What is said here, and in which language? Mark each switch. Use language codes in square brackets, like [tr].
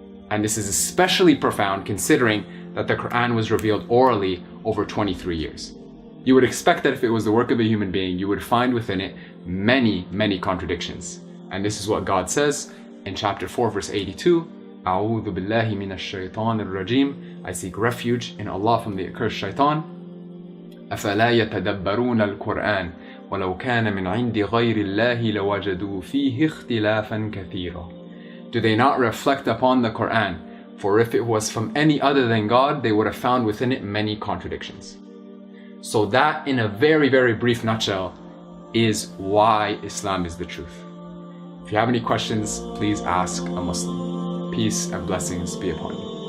[en] And this is especially profound considering that the Quran was revealed orally over 23 years. You would expect that if it was the work of a human being, you would find within it many, many contradictions. And this is what God says in chapter 4, verse 82, [ar] أعوذ بالله من الشيطان الرجيم. [en] I seek refuge in Allah from the accursed shaitan. [ar] أفلا يتدبرون القرآن ولو كان من عند غير الله لوجدوا فيه اختلافا كثيرا. [en] Do they not reflect upon the Quran? For if it was from any other than God, they would have found within it many contradictions. So that, in a very, very brief nutshell, is why Islam is the truth. If you have any questions, please ask a Muslim. Peace and blessings be upon you.